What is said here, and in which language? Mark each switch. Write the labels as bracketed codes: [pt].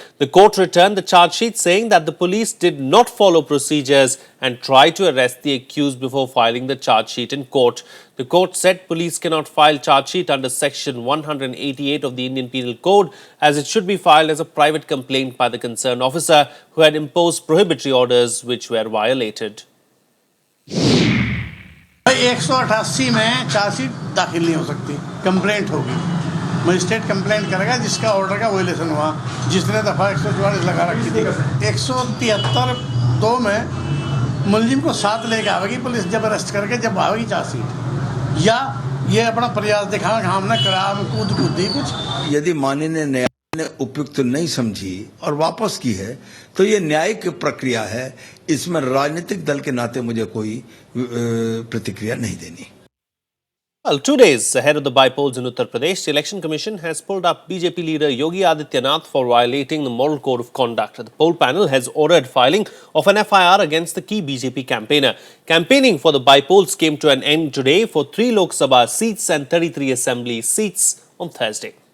[en] The court returned the charge sheet saying that the police did not follow procedures and tried to arrest the accused before filing the charge sheet in court. The court said police cannot file charge sheet under section 188 of the Indian Penal Code as it should be filed as a private complaint by the concerned officer who had imposed prohibitory orders which were violated. [hi] भाई 188 में chargesheet दाखिल नहीं हो सकती, complaint होगी, magistrate complaint करेगा जिसका order का वायलेशन हुआ, जिसने दफ़ा 144 लगा रखी थी। 173(2) में मुलजिम को साथ लेके आवेगी पुलिस, जब अरेस्ट करके जब आवेगी चार्जशीट, या ये अपना प्रयास दिखाना कि हमने कराम कूद दी कुछ। यदि माननीय न्यायालय ने उपयुक्त नहीं समझी और वापस की है तो ये न्यायिक प्रक्रिया है, इसमें राजनीतिक दल के नाते मुझे कोई प्रतिक्रिया नहीं देनी। [en] Well, 2 days ahead of the by-polls in Uttar Pradesh, the Election Commission has pulled up BJP leader Yogi Adityanath for violating the Model Code of Conduct. The poll panel has ordered filing of an FIR against the key BJP campaigner. Campaigning for the by-polls came to an end today for 3 Lok Sabha seats and 33 Assembly seats on Thursday.